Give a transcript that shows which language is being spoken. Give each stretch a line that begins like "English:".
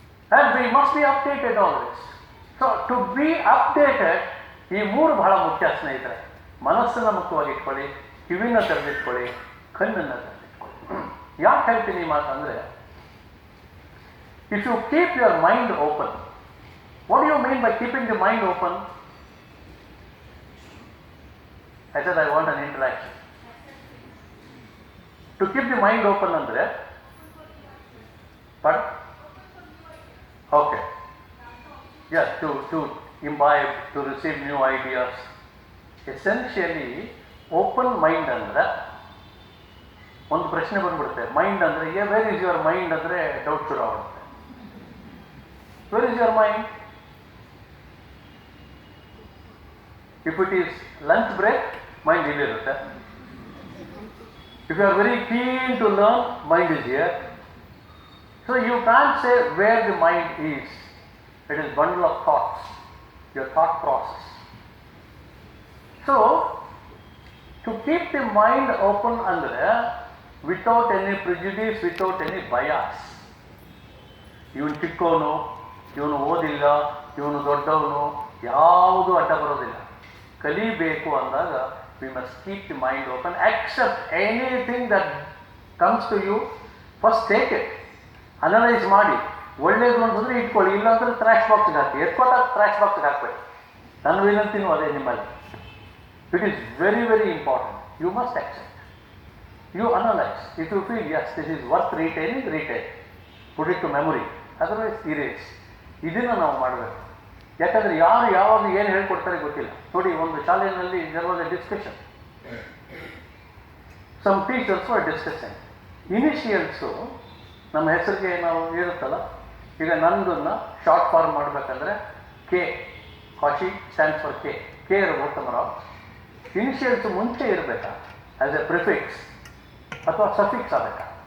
English: And we must be updated always. So to be updated,
Kannada: ಈ 3 ಬಹಳ ಮುಖ್ಯ ಸ್ನೇಹಿತರೆ. ಮನಸ್ಸನ್ನು ಮುಖ್ಯವಾಗಿ ಇಟ್ಕೊಳ್ಳಿ, ಕಿವಿನ ತೆರೆದಿಟ್ಕೊಳ್ಳಿ, ಕಣ್ಣನ್ನು ತೆರೆದಿಟ್ಕೊಳ್ಳಿ. ಯಾಕೆ ಹೇಳ್ತೀನಿ ಈ ಮಾತಂದರೆ,
English: If you keep your mind open, what do you mean by keeping the mind open? I said I want an interaction. To keep the mind open andre, but okay, yes, to imbibe, to receive new ideas. Essentially, open mind andre
Kannada: ಒಂದು ಪ್ರಶ್ನೆ ಬಂದ್ಬಿಡುತ್ತೆ.
English: mind ಅಂದರೆ where is your mind ಅಂದರೆ doubt
Kannada: ಶುರು ಆಗುತ್ತೆ.
English: Where is your mind? If it is lunch break, mind ಇಲ್ಲಿರುತ್ತೆ. If you are very keen to learn, mind is here. So you can't say where the mind is. It is bundle of thoughts, your thought process. So to keep the mind open andre, without any prejudice, without any bias.
Kannada: ಇವನು ಚಿಕ್ಕವನು, ಇವನು ಓದಿಲ್ಲ, ಇವನು ದೊಡ್ಡವನು, ಯಾವುದು ಅಡ್ಡ ಬರೋದಿಲ್ಲ. ಕಲಿಬೇಕು ಅಂದಾಗ
English: we must keep the mind open, accept anything that comes to you, first take it, analyze
Kannada: ಮಾಡಿ, ಒಳ್ಳೆಯದು ಅಂತಂದರೆ ಇಟ್ಕೊಳ್ಳಿ, ಇಲ್ಲ ಅಂದರೆ ಟ್ರ್ಯಾಶ್ ಬಾಕ್ಸ್ಗೆ ಹಾಕಿ, ಎತ್ಕೊಟ್ಟಾಗ ಟ್ರ್ಯಾಶ್ ಬಾಕ್ಸ್ಗೆ ಹಾಕಬೇಡಿ. ನನ್ನ ವಿನಂತಿನೂ ಅದೇ ನಿಮ್ಮಲ್ಲಿ.
English: It is very very important. You must accept, you analyze. If you feel yes, this is worth retaining, retain, put it to memory, otherwise erase.
Kannada: ಇದನ್ನು ನಾವು ಮಾಡಬೇಕು. ಯಾಕಂದರೆ ಯಾರು ಯಾವಾಗ ಏನು ಹೇಳ್ಕೊಡ್ತಾರೆ ಗೊತ್ತಿಲ್ಲ. ನೋಡಿ, ಒಂದು ಶಾಲೆಯಲ್ಲಿ
English: there was a discussion. Some teachers were discussing.
Kannada: ಇನಿಷಿಯಲ್ಸು ನಮ್ಮ ಹೆಸರಿಗೆ ನಾವು ಇರುತ್ತಲ್ಲ, ಈಗ ನಂದನ್ನು ಶಾರ್ಟ್ ಫಾರ್ಮ್ ಮಾಡಬೇಕಂದ್ರೆ K, Kashi
English: stands for
Kannada: K ರಘುತ್ತಮರಾವ್. ಇನಿಷಿಯಲ್ಸು ಮುಂಚೆ ಇರಬೇಕಾ
English: as a prefix
Kannada: ಅಥವಾ ಸಫಿಕ್ಸ್ ಆಗಬೇಕಾ?